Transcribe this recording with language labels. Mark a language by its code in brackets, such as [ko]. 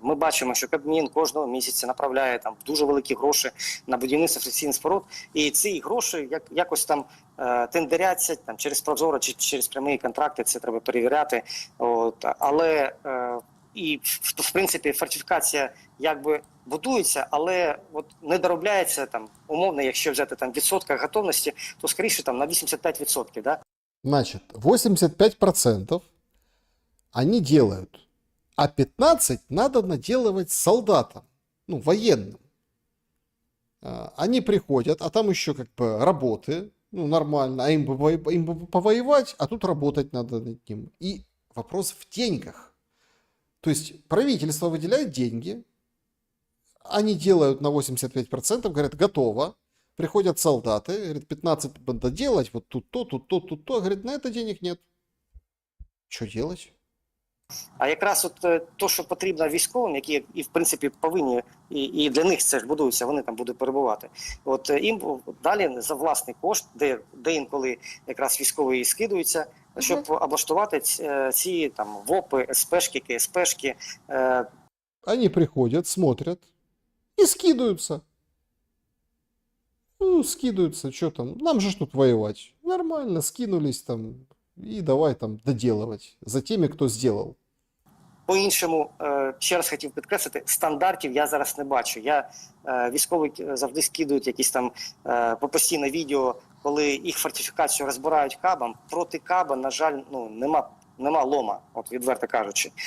[uk] Ми бачимо, що Кабмін кожного місяця направляє там дуже великі гроші на будівництво фрикційних споруд, і ці гроші якось там тендеряться там через прозоро чи через прямі контракти, це треба перевіряти. Але і в принципі фортифікація якби будується, але не доробляється там умовно, якщо взяти там в відсотках готовності, то скоріше там на 85%, да? [ru] Значит, 85% они делают, а 15% надо наделывать солдатам, военным. Они приходят, а там еще как бы работы, нормально, а им бы повоевать, а тут работать надо над ним. И вопрос в деньгах. То есть правительство выделяет деньги, они делают на 85%, говорят, готово. Приходят солдаты, говорят, 15 надо делать, вот тут то, тут то, тут то. Говорит, на это денег нет. Что делать? [uk] А якраз то, що потрібно військовим, які і в принципі повинні, і для них це ж будується, вони там будуть перебувати. Їм далі за власний кошт, де інколи якраз військові скидуються, щоб облаштувати ці там ВОПи, СПшки, КСПшки. [ru] Они приходят, смотрят и скидываются. Скидываются, что там, нам же тут воевать. Нормально, скинулись там и давай там доделывать за теми, кто сделал. [uk] По-іншому, ще раз хотів підкреслити, стандартів я зараз не бачу. Військові завжди скидують якісь там постійне відео, коли їх фортифікацію розбирають кабом. Проти каба, на жаль, нема лома, відверто кажучи.